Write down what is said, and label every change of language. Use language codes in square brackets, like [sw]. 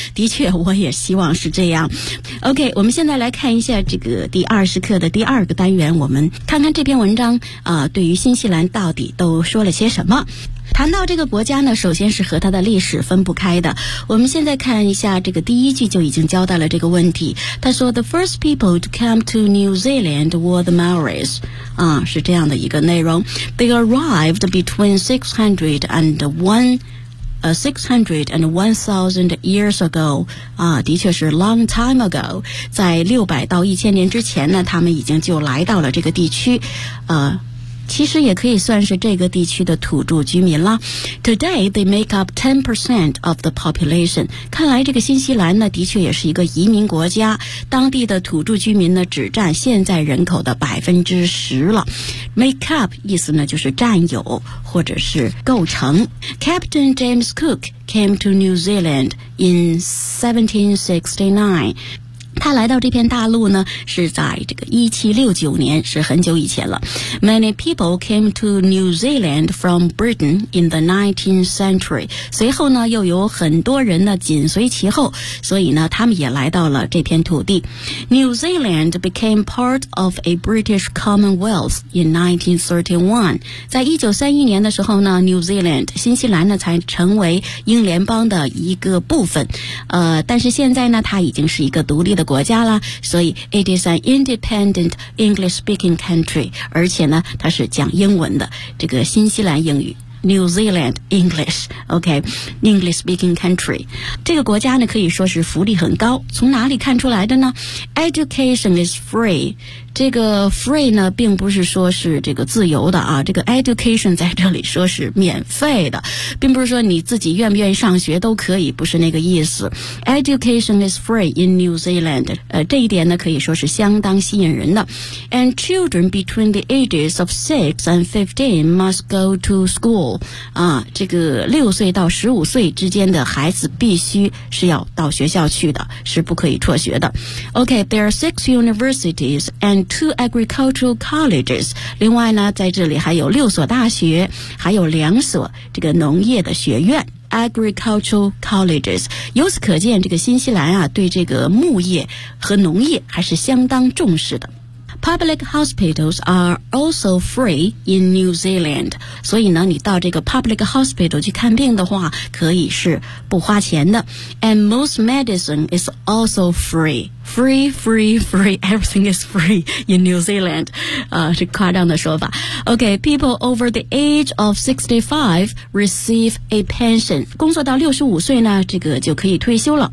[zh] 的确，我也希望是这样。OK， 我们现在来看一下这个第二十课的第二个单元，我们看看这篇文章对于新西兰到底都说了些什么。谈到这个国家呢，首先是和它的历史分不开的。我们现在看一下这个第一句就已经交代了这个问题。他说 [en] The first people to come to New Zealand were the Maoris. [zh] 是这样的一个内容。 [en] They arrived between 600 and 1000 years ago. [zh] 的确是 [en] long time ago. [zh] 在600到1000年之前呢，他们已经就来到了这个地区。其实也可以算是这个地区的土著居民了。 [en] Today they make up 10% of the population. [zh] 看来这个新西兰呢的确也是一个移民国家，当地的土著居民呢只占现在人口的 10% 了。 Make up 意思呢就是占有或者是构成。 [en] Captain James Cook came to New Zealand in 1769. [zh] 他来到这片大陆呢是在这个1769年，是很久以前了。 [en] Many people came to New Zealand from Britain in the 19th century. [zh] 随后呢又有很多人呢紧随其后，所以呢他们也来到了这片土地。 [en] New Zealand became part of a British Commonwealth in 1931. [zh] 在1931年的时候呢， New Zealand 新西兰呢才成为英联邦的一个部分。但是现在呢它已经是一个独立的国家了，所以 [en] it is an independent English speaking country， [zh] 而且呢它是讲英文的，这个新西兰英语。 [en] New Zealand English. OK, English speaking country. [zh] 这个国家呢可以说是福利很高，从哪里看出来的呢？ [en] Education is free. [zh] 这个 free 呢并不是说是这个自由的啊，这个 education 在这里说是免费的，并不是说你自己愿不愿意上学都可以，不是那个意思。 [en] Education is free in New Zealand. [zh] 这一点呢可以说是相当吸引人的。 [en] And children between the ages of 6 and 15 must go to school. [zh] 啊，这个六岁到十五岁之间的孩子必须是要到学校去的，是不可以辍学的。 [en] OK, there are 6 universities and 2 agricultural colleges. [zh] 另外呢，在这里还有六所大学，还有两所这个农业的学院。 [en] Agricultural colleges. [zh] 由此可见，这个新西兰啊，对这个牧业和农业还是相当重视的。 [en] Public hospitals are also free in New Zealand. [zh] 所以呢，你到这个 public hospital 去看病的话，可以是不花钱的。 [en] And most medicine is also free. Free, free, free. Everything is free in New Zealand. [zh] 是夸张的说法。 [en] Okay, people over the age of 65 receive a pension. [zh] 工作到65岁呢，这个就可以退休了。